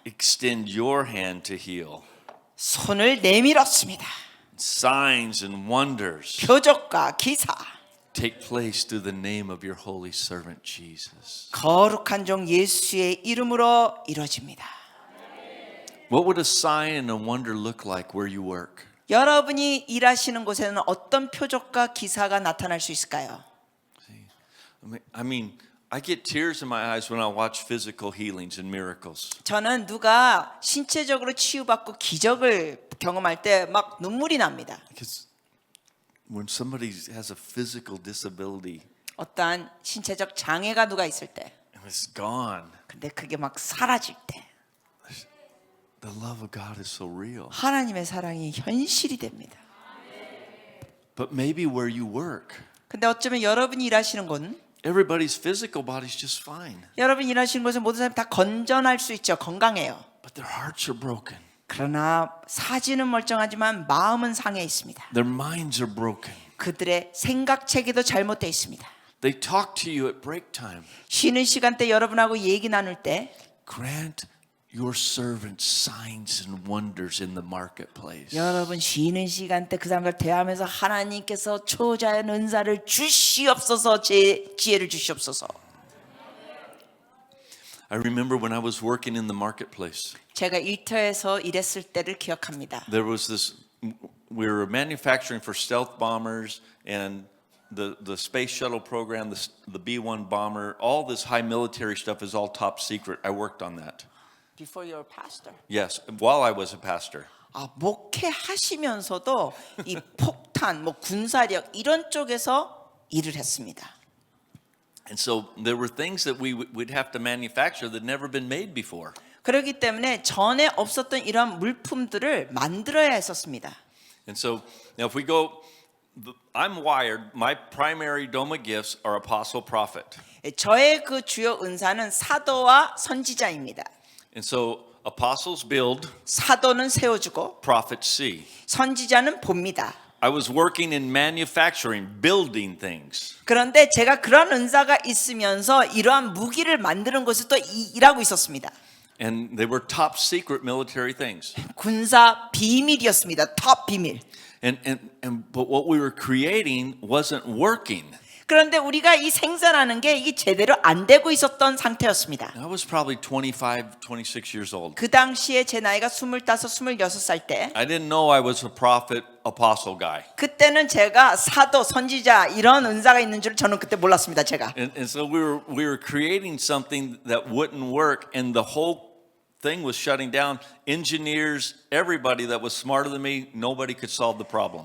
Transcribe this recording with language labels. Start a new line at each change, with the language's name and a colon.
English: extend your hand to heal.
Korean: 손을 내밀었습니다.
English: Signs and wonders
Korean: 표적과 기사
English: take place through the name of your holy servant Jesus.
Korean: 거룩한 종 예수의 이름으로 이루어집니다.
English: What would a sign and a wonder look like where you work?
Korean: 여러분이 일하시는 곳에는 어떤 표적과 기사가 나타날 수 있을까요?
English: I mean, I get tears in my eyes when I watch physical healings and miracles.
Korean: 저는 누가 신체적으로 치유받고 기적을 경험할 때 막 눈물이 납니다.
English: Because when somebody has a physical disability
Korean: 어떠한 신체적 장애가 누가 있을 때,
English: and it's gone,
Korean: 근데 그게 막 사라질 때
English: the love of God is so real.
Korean: 하나님의 사랑이 현실이 됩니다.
English: But maybe where you work,
Korean: 근데 어쩌면 여러분이 일하시는 곳은
English: everybody's physical body's just fine,
Korean: 여러분 일하시는 곳은 모든 사람이 다 건전할 수 있죠. 건강해요.
English: but their hearts are broken.
Korean: 그러나 사지는 멀쩡하지만 마음은 상해 있습니다.
English: Their minds are broken.
Korean: 그들의 생각 체계도 잘못되어 있습니다.
English: They talk to you at break time.
Korean: 쉬는 시간 때 여러분하고 얘기 나눌 때
English: Grant your servants signs and wonders in the marketplace.
Korean: 여러분 쉬는 시간 때 그 사람들 대하면서 하나님께서 초자연 은사를 주시옵소서, 제 지혜를 주시옵소서.
English: I remember when I was working in the marketplace.
Korean: 제가 일터에서 일했을 때를 기억합니다.
English: There was this, we were manufacturing for stealth bombers and the space shuttle program, the B-1 bomber, all this high military stuff is all top secret. I worked on that. Before your pastor. Yes, while I was a pastor.
Korean: 목회하시면서도 이 폭탄, 군사력 이런 쪽에서 일을 했습니다.
English: And so there were things that we'd have to manufacture that never been made before.
Korean: 그렇기 때문에 전에 없었던 이러한 물품들을 만들어야 했었습니다.
English: And so now if we go, I'm wired, my primary Doma gifts are apostle prophet.
Korean: 저의 그 주요 은사는 사도와 선지자입니다.
English: And so apostles build,
Korean: 사도는 세워주고
English: prophets see.
Korean: 선지자는 봅니다.
English: I was working in manufacturing, building things.
Korean: 그런데 제가 그런 은사가 있으면서 이러한 무기를 만드는 곳에 또 일하고 있었습니다.
English: And they were top secret military things.
Korean: 군사 비밀이었습니다. 탑 비밀.
English: But what we were creating wasn't working.
Korean: 그런데 우리가 이 생산하는 게 이게 제대로 안 되고 있었던 상태였습니다.
English: I was probably 25, 26 years old.
Korean: 그 당시에 제 나이가 25, 26살 때
English: I didn't know I was a prophet, apostle guy.
Korean: 그때는 제가 사도, 선지자 이런 은사가 있는 줄 저는 그때 몰랐습니다. 제가.
English: And so we were creating something that wouldn't work, and the whole thing was shutting down. Engineers, everybody that was smarter than me, nobody could solve the problem.